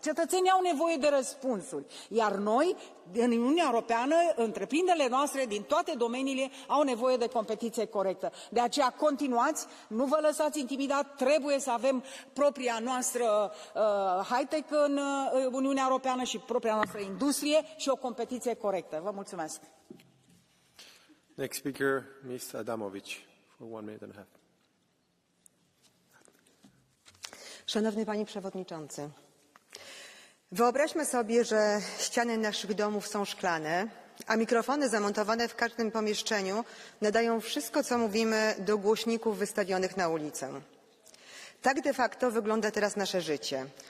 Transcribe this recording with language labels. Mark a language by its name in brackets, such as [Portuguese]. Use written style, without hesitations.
[Romanian] Cetățenii au nevoie de răspunsuri. Iar noi, în Uniunea Europeană, întreprinderile noastre din toate domeniile au nevoie de competiție corectă. De aceea continuați, nu vă lăsați intimidat, trebuie să avem propria noastră high-tech în Uniunea Europeană și propria noastră industrie și o competiție corectă. Vă mulțumesc. [English] Next speaker, Ms. Adamovic, for 1 minute and a half. [Polish] Szanowny Panie Przewodniczący, wyobraźmy sobie, że ściany naszych domów są szklane, a mikrofony zamontowane w każdym pomieszczeniu nadają wszystko, co mówimy, do głośników wystawionych na ulicę. Tak de facto wygląda teraz nasze życie.